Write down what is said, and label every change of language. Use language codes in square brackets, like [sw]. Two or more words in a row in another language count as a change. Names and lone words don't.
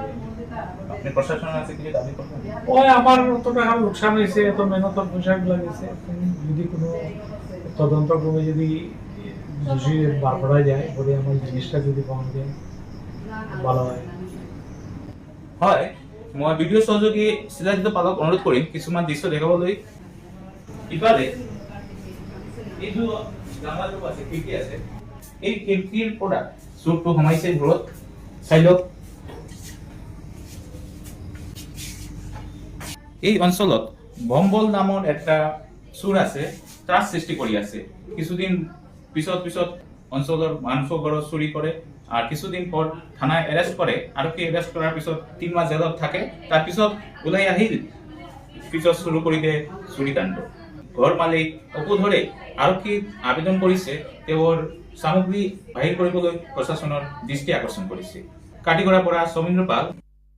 [bn] আপনি প্রশাসনের কাছে কিছু দাবি করবেন? ওই আমার অত টাকা লোকসান হয়েছে, এত মেহনতের পোশাকগুলো গেছে, যদি কোনো তদন্ত ক্রমে যদি দোষী বার করা যায়, বলে আমার জিনিসটা যদি পাওয়া যায় ভালো হয়। [as] হয়, মই ভিডিঅ' সহযোগী সিদ্ধাৰ্থ পালক অনুৰোধ কৰিম কিছুমান দৃশ্য দেখাবলৈ। ইফালে এইটো জামাটো আছে, খিৰিকী আছে, এই খিৰিকীৰ পৰা চোৰটো সোমাইছে ঘৰত। চাই লওক। এই অঞ্চলত বম্বল নামৰ এটা চোৰ আছে, ত্ৰাস সৃষ্টি কৰি আছে। কিছুদিন পিছত অঞ্চলৰ মানুহৰ ঘৰত চুৰি কৰে, [bn] আর কিছুদিন পর থানায় অ্যারেস্ট করে। [as] আরক্ষী অ্যারেস্ট করার পিছত 3 মাস জেলত থাকে। তার পিছত ওলাই আহিল, পিছত শুরু কৰি দিয়ে চুৰিকাণ্ড। ঘৰ মালিক অপু ধৰে আৰক্ষী আবেদন কৰিছে তেওঁৰ সামগ্ৰী বাহিৰ কৰিবলৈ প্ৰশাসনৰ দৃষ্টি আকৰ্ষণ কৰিছে। কাঠিগড়াৰ পৰা সমীন্দ্ৰ পাল।